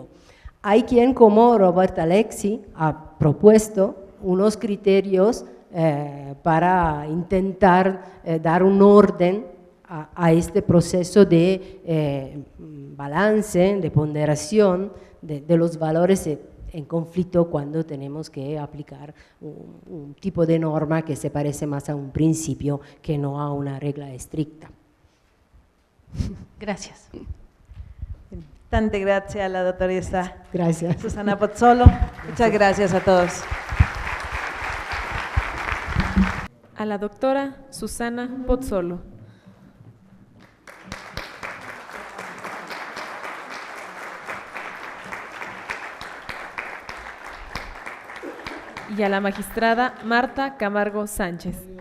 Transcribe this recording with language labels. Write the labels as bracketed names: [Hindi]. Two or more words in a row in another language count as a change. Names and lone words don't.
[Spanish] Hay quien, como Robert Alexi, ha propuesto unos criterios para intentar dar un orden a este proceso de balance, de ponderación de los valores en conflicto cuando tenemos que aplicar un tipo de norma que se parece más a un principio que no a una regla estricta. Gracias. [Italian] Tante grazie alla dottoressa [Spanish] Gracias. Susana Pozzolo. Muchas gracias a todos. A la doctora Susana Pozzolo. Y a la magistrada Marta Camargo Sánchez.